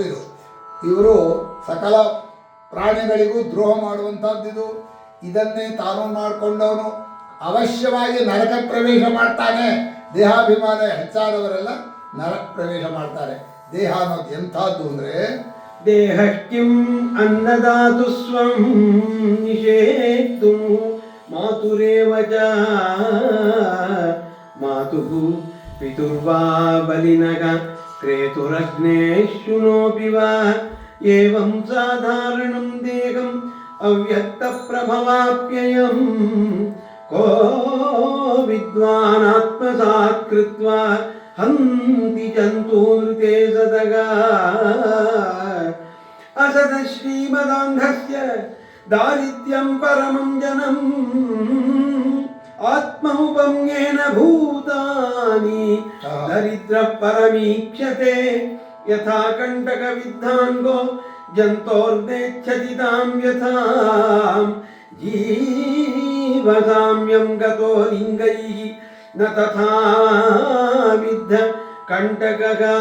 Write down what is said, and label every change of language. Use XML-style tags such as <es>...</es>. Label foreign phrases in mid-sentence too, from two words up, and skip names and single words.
<kn>ಇವರು ಸಕಲ ಪ್ರಾಣಿಗಳಿಗೂ ದ್ರೋಹ ಮಾಡುವಂಥದ್ದಿದು. ಇದನ್ನೇ ತಾನು ಮಾಡಿಕೊಂಡವನು ಅವಶ್ಯವಾಗಿ ನರಕ ಪ್ರವೇಶ ಮಾಡ್ತಾನೆ. ದೇಹಾಭಿಮಾನ ಹೆಚ್ಚಾದವರೆಲ್ಲ ನರಕ ಪ್ರವೇಶ ಮಾಡ್ತಾರೆ. ದೇಹ ಅನ್ನೋದು ಎಂಥದ್ದು ಅಂದರೆ,</kn> <sa>ದೇಹ ಕಿಂ ಅನ್ನದಾತು ಸ್ವಂ ನಿಷೇಕ್ತು ಮಾತುರೇವ ಚ ಮಾತುಃ ಪಿತುರ್ವಾ ಬಲಿನಗ ಕ್ರೇತುರಗ್ನೇ ಶೃಣೋಪಿ ವಾ ಏವಂ ಸಾಧಾರಣಂ ದೇಹಂ ಅವ್ಯಕ್ತ ಪ್ರಭವಾಪ್ಯಯಂ ಕೋ ವಿದ್ವಾನ್ ಆತ್ಮಸಾತ್ ಕೃತ್ವಾ ಹಂತಿ ಜಂತೂನೃತೆ ಸದಗಾ ಅಸದ ಶ್ರೀಮದಾಂಧಸ್ಯ ದಾರಿದ್ರ್ಯಂ ಪರಮಂ ಜನಂ ಆತ್ಮೌಪಮ್ಯೇನ ಭೂತಾನಿ ದರಿದ್ರ ಪರಮೀಕ್ಷತೆ ಯಥಾ ಕಂಟಕ ವಿದ್ಧಾಂಗೋ ಜಂತೋರ್ನೇಚ್ಛತಿ ತಾಂ ಯಥಾಂ ಜೀವಸಾಮ್ಯಂ ಗತೋ ಲಿಂಗೈಃ ನ ತಥಾ ವಿದ್ಧ ಕಂಟಕಗ.</sa>